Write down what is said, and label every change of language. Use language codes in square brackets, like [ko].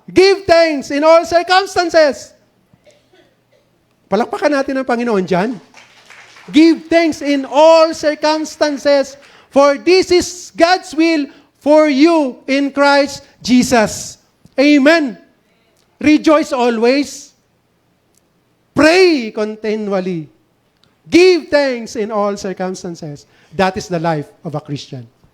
[en] Give thanks in all circumstances. [tl] Palakpakan natin ang Panginoon dyan. [en] Give thanks in all circumstances, for this is God's will for you in Christ Jesus. Amen. Rejoice always. Pray continually. Give thanks in all circumstances. That is the life of a Christian.